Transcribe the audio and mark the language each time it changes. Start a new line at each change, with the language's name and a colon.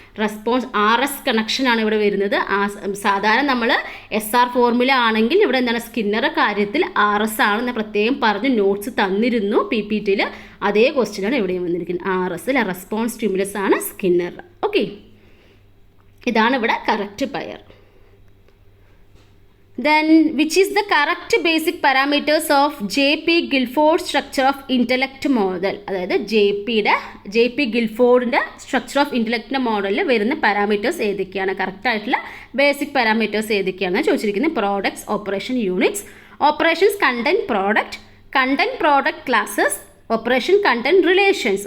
Malayalam: Response RS കണക്ഷനാണ് ഇവിടെ വരുന്നത്. സാധാരണ നമ്മൾ SR ഫോർമുല ആണെങ്കിൽ ഇവിടെ എന്താണ് സ്കിന്നറുടെ കാര്യത്തിൽ RS ആണ്. ഞാൻ പ്രത്യേകം പറഞ്ഞ് നോട്ട്സ് തന്നിരുന്നു PPTയിൽ. അതേ ക്വസ്റ്റ്യനാണ് ഇവിടെയും വന്നിരിക്കുന്നത്. RS അല്ല, റെസ്പോൺസ് സ്റ്റിമുലസ് ആണ് സ്കിന്നർ. ഓക്കെ, ഇതാണ് ഇവിടെ correct pair.
English: Then which is the correct basic parameters of J.P. Guilford structure of intellect model? അതായത് J.P.
Malayalam: ഗിൽഫോർഡിൻ്റെ സ്ട്രക്ചർ ഓഫ് ഇൻ്റലക്റ്റിൻ്റെ മോഡലിൽ വരുന്ന പാരാമീറ്റേഴ്സ് ഏതൊക്കെയാണ്, കറക്റ്റായിട്ടുള്ള ബേസിക് പാരാമീറ്റേഴ്സ് ഏതൊക്കെയാണെന്ന് ചോദിച്ചിരിക്കുന്നത്.
English: Products, operation units, operations content product classes, operation content relations.